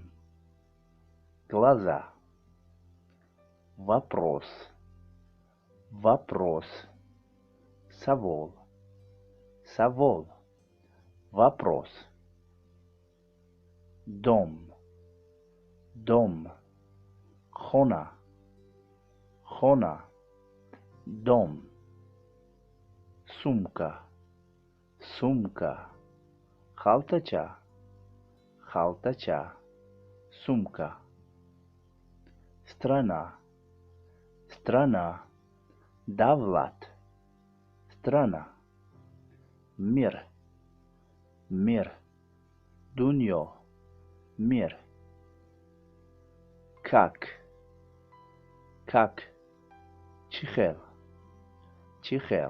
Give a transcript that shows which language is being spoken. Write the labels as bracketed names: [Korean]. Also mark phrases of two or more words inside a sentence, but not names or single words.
[Russian] Глаза. Вопрос, вопрос. [Tajik] Савол, савол. [Russian] Вопрос. Дом, дом. [Tajik] Хона, хона. [Russian] Дом. Сумка, сумка. [Tajik] Халтача, халтача. [Russian] Сумка. Страна, страна. Давлат, страна. Мир, мир. Дуньо, мир. Как, [Tajik] чихел, чихел.